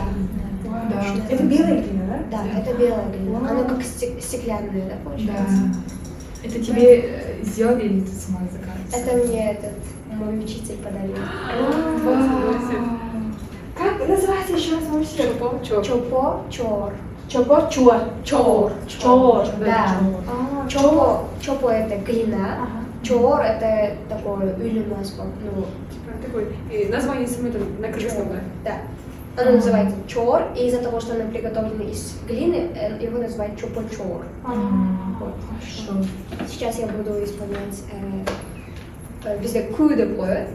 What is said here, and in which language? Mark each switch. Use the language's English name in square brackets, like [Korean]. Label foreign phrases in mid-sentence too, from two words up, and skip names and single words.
[Russian] Да. Это белая глина, да? Да, это белая глина. Она как стеклянная, да, Да. получается? Это тебе сделали или ты сама заказывала? Это мне мой учитель подарил. Как называется еще раз вообще? Чупа-чор. Чопо-чор. Чопо чор. Чор. Чор. Да. Чопо это глина. Ага. Чор это такое улюмаспо. Ну, Такой, и название самой там на кыргызском, да? да. Оно называется чор, и из-за того, что оно приготовлено из глины, его называют чопо-чор. Вот. Хорошо. Сейчас я буду исполнять [Kazakh] бізде ку деп қояды.